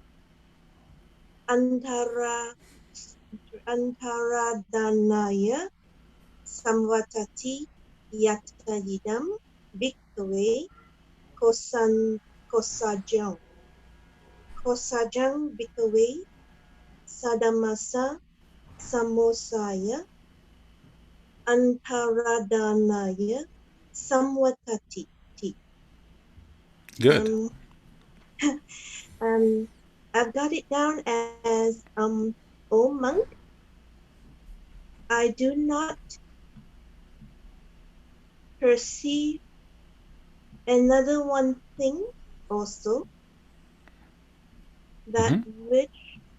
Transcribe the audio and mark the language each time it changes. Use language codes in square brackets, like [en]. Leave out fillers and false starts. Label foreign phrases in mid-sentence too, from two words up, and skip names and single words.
[pi] antaradanaya samvatati yatayidam bhikkhave kosajang bhikkhave sadamasa samosaya antaradanaya samvatati. [en] Good. I've got it down as O monk, I do not perceive another one thing also, that which